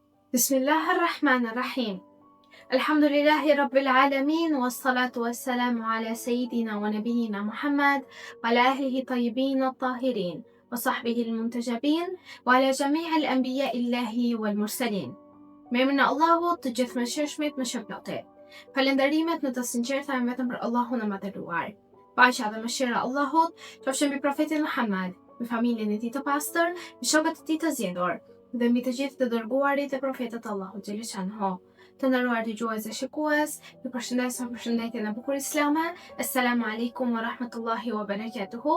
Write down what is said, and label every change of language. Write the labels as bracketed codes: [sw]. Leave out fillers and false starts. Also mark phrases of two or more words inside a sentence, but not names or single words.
[ar] بسم الله الرحمن الرحيم. الحمد لله رب العالمين، والصلاة والسلام على سيدنا ونبينا محمد، وعلى أهله الطيبين الطاهرين، وصحبه المنتجبين، وعلى جميع الأنبياء الإلهيين والمرسلين. [sq] Me emrin e Allahut të gjithëmshirshmit më shpëlqyer. Falënderimet në të sinqerta janë vetëm për Allahun e madhëruar. Paqja dhe mëshira e Allahut qofshin mbi profetin Muhammad, me familjen e tij të pastër, me shokët e tij të zgjedhur, dhe mbi të gjithë të dërguarit e profetët Allahut xhaleshanhu. Të nderuar dëgjues dhe shikues, ju përshëndes me përshëndetjen e bukur islame. [ar] السلام عليكم ورحمة الله وبركاته.